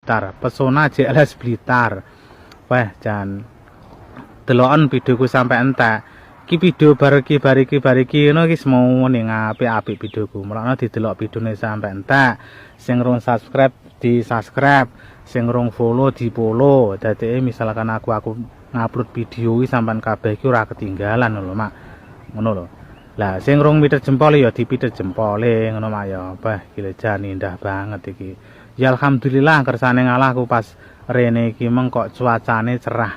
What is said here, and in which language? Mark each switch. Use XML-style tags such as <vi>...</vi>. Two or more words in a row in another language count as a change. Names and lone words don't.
<jv>Blitar, pesona JLS Blitar. Wah, jan deloken videoku sampai entek. Iki video bariki ngono iki semau ning apik-apik videoku. Mulane didelok videone sampai entek. Sing rung subscribe di-subscribe, sing rung follow di-follow. Dadi misalkan aku ngupload video iki sampean kabeh iki ora ketinggalan lho, Mak. Ngono lho. Lah sing rung mitet jempol ya dipitet jempole ngono Mak ya. Wah, gile jan indah banget iki. Ya alhamdulillah kersane ngalah aku pas rene iki meng kok cuacane cerah.</jv>